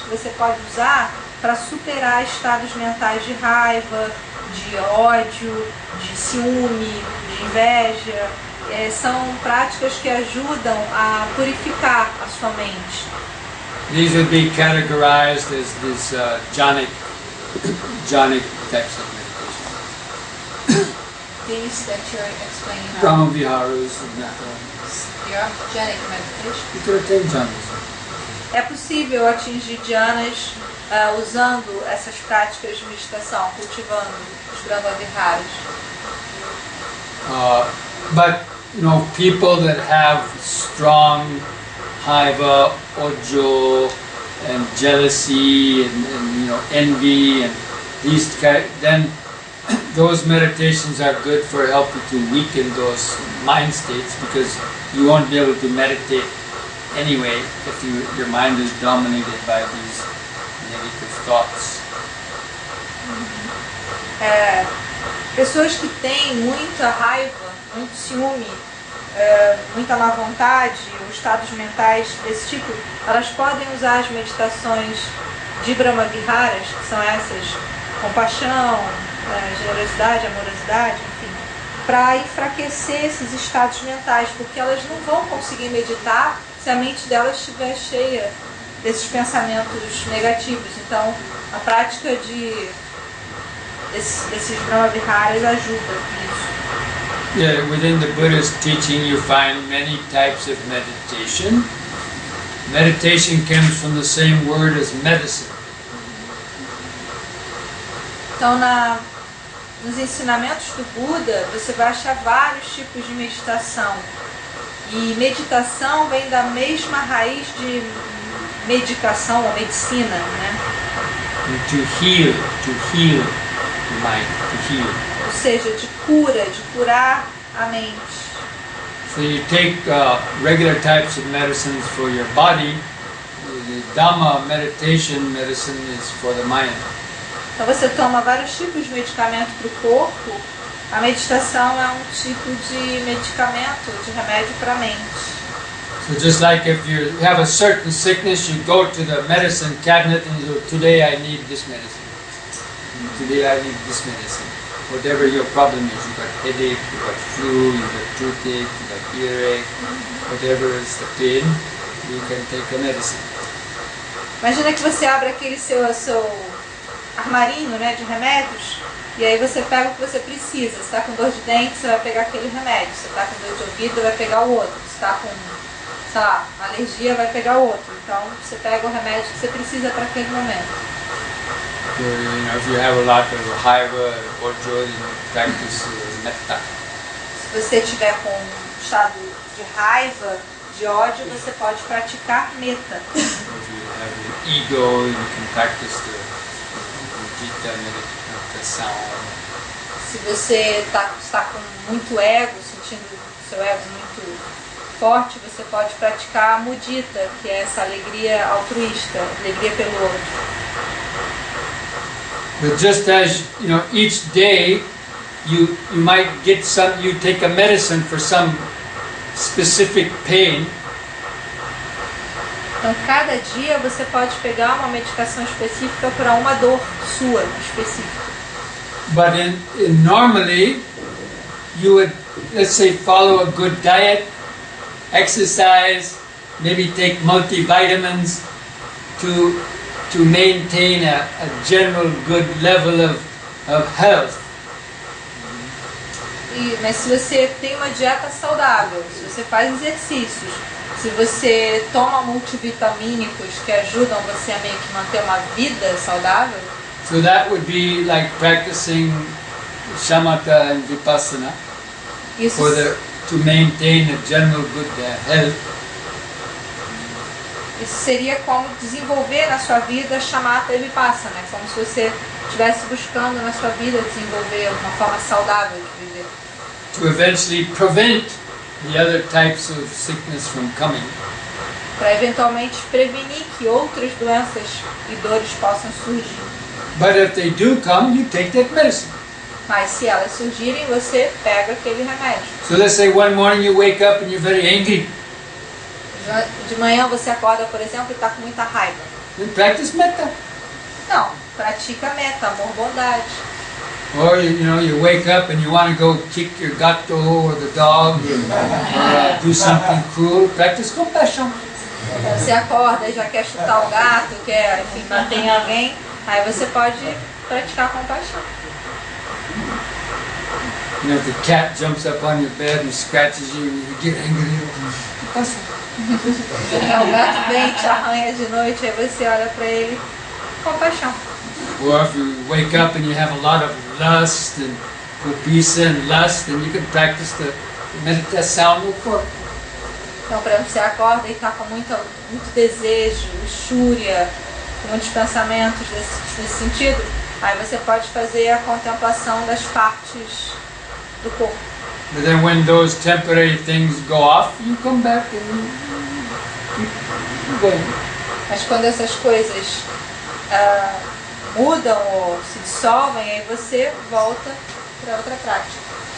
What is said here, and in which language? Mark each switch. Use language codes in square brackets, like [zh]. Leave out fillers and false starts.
[pt] Você pode usar para superar estados mentais de raiva, de ódio, de ciúme, de inveja. São práticas que ajudam a purificar a sua mente. [en] These would be categorized as these jhanic types of meditation. These that you're explaining now. Brahma Viharas and Your jhanic meditation. you could attain jhanas. [pt] É possível atingir jhanas usando essas práticas de meditação, cultivando os Brahma Viharas. [en] But you know, people that have strong [pt] haiva, ojo, [en] and jealousy, and you know, envy, and then those meditations are good for helping to weaken those mind states, because you won't be able to meditate anyway if your mind is dominated by these negative thoughts. [pt] Pessoas que têm muita raiva, muito ciúme, muita má vontade, ou estados mentais desse tipo, elas podem usar as meditações de Brahma Viharas, que são essas, compaixão, generosidade, amorosidade, enfim, para enfraquecer esses estados mentais, porque elas não vão conseguir meditar se a mente delas estiver cheia desses pensamentos negativos. Então, a prática desses Brahma Viharas ajuda nisso. [en] Yeah, within the Buddhist teaching you find many types of meditation. Meditation comes from the same word as medicine. [pt] Então, nos ensinamentos do Buda, você vai achar vários tipos de meditação. E meditação vem da mesma raiz de medicação ou medicina, né? [en] To heal the mind, to heal. [pt] Ou seja, de cura, de curar a mente. [en] So you take regular types of medicines for your body. The Dhamma meditation medicine is for the mind. [pt] Então você toma vários tipos de medicamento para o corpo. A meditação é um tipo de medicamento, de remédio para a mente. [en] So just like if you have a certain sickness, you go to the medicine cabinet and you go, today I need this medicine. Today I need this medicine. Whatever your problem is, you got headache, you got flu, you got toothache, you got earache, whatever is the pain, you can take a medicine. [pt] Imagina que você abre aquele seu armarinho, né, de remédios, e aí você pega o que você precisa. Você está com dor de dente, você vai pegar aquele remédio. Você está com dor de ouvido, vai pegar o outro. Você está com, sei lá, alergia, vai pegar o outro. Então você pega o remédio que você precisa para aquele momento. [en] So, if you have a lot of [pt] raiva [en] or joy, you practice metta. [pt] Se você tiver com um estado de raiva, de ódio, você pode praticar metta. [en] If you have ego, you can practice the mudita [pt] meditação. Se você está com muito ego, sentindo seu ego muito forte, você pode praticar a mudita, que é essa alegria altruísta, alegria pelo outro. [en] But just as each day you might get you take a medicine for some specific pain. [pt] Então, cada dia você pode pegar uma medicação específica para uma dor sua específica. [en] But normally you would, let's say, follow a good diet, exercise, maybe take multivitamins to maintain a general good level of health. [pt] Mas se você tem uma dieta saudável, se você faz exercícios, se você toma multivitamínicos que ajudam você a meio que manter uma vida saudável. [en] So that would be like practicing shamatha and vipassana to maintain a general good health. [pt] Isso seria como desenvolver na sua vida shamatha e vipassana, né? Como se você estivesse buscando na sua vida desenvolver uma forma saudável de viver. [en] To eventually prevent the other types of sickness from coming. [pt] Para eventualmente prevenir que outras doenças e dores possam surgir. [en] But if they do come, you take that medicine. [pt] Mas se elas surgirem, você pega aquele remédio. [en] So let's say one morning you wake up and you're very angry. [pt] De manhã você acorda, por exemplo, e está com muita raiva. [en] Then practice metta. [pt] Não, pratica metta, amor, bondade. [en] Or you wake up and you want to go kick your [pt] gato [en] or the dog or do something cruel. Practice compassion. [pt] Você acorda e já quer chutar o gato, quer, enfim, bater em alguém. Aí você pode praticar compaixão. [en] If the cat jumps up on your bed and scratches you, you get angry. [pt] O gato vem e te arranha de noite, aí você olha para ele, compaixão. [en] Or if you wake up and you have a lot of lust and kupisa and lust, then you can practice the [pt] meditação no corpo. Então, por exemplo, você acorda e está com muito desejo, luxúria, com muitos pensamentos nesse sentido, aí você pode fazer a contemplação das partes do corpo. [en] But then when those temporary things go off, you come back and keep going. [pt] Mas quando essas coisas mudam ou se dissolvem, aí você volta para outra prática.